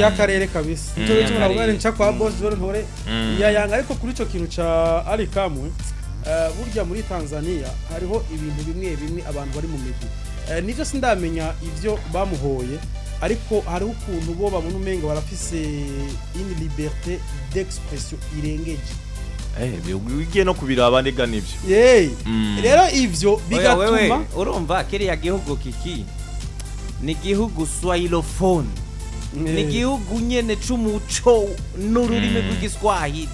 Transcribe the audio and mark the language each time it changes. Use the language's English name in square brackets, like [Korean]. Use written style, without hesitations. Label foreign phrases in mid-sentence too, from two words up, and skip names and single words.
[Rundi] y'akarere kabisa cyo cyo muravuga nca kwa boss John ntore ya Yanga ariko kuri cyo kintu ca Ali Kamwe burya muri Tanzania hariho ibintu bimwe abantu bari mu migwi nivyo sindamenya ivyo bamuhoye ariko hariho ukuntu bo babona umenga barafise [French] une liberté d'expression [Rundi] irengeje bigiye no kubiraba ndega nivyo rero ivyo bigatuma urumva kiriya gihugu kiki ni gihugu swahilophone ni gihugu nyene c'umuco n'ururimi rw'igiswahili